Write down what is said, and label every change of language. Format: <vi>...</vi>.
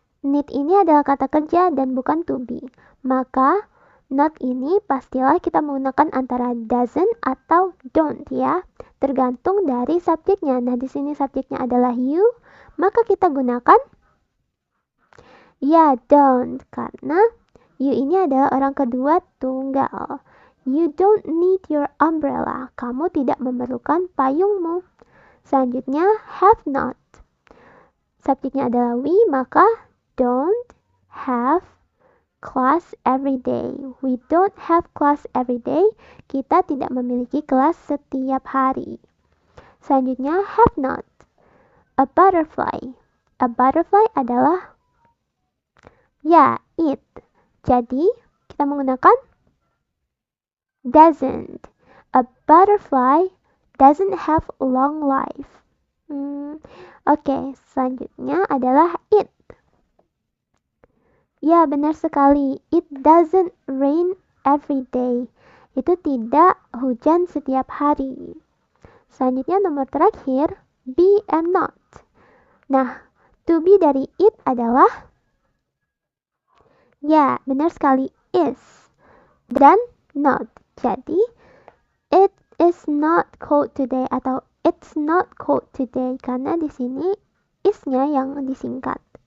<id>Need ini adalah kata kerja dan bukan to be. Maka not ini pastilah kita menggunakan antara doesn't atau don't ya. Tergantung dari subjeknya. Nah, di sini subjeknya adalah you, maka kita gunakan ya don't karena you ini adalah orang kedua tunggal.</id> <en>You don't need your umbrella.</en> <id>Kamu tidak memerlukan payungmu. Selanjutnya have not. Subjeknya adalah we, maka</id> <en>don't have class every day. We don't have class every day.</en> <id>Kita tidak memiliki kelas setiap hari. Selanjutnya have not. A butterfly. A butterfly adalah ya, it. Jadi kita menggunakan doesn't. A butterfly</id> <en>doesn't have a long life.</en> <id>Oke, selanjutnya adalah</id> <en>it.</en> <id>Ya, benar sekali.</id> <en>It doesn't rain every day.</en> <id>Itu tidak hujan setiap hari. Selanjutnya nomor terakhir, be and not. Nah, to be dari it adalah, ya, benar sekali, is. Dan not. Jadi,</id> <en>it is not cold today</en> <id>atau</id> <en>it's not cold today</en> <id>karena di sini is-nya yang disingkat.</id>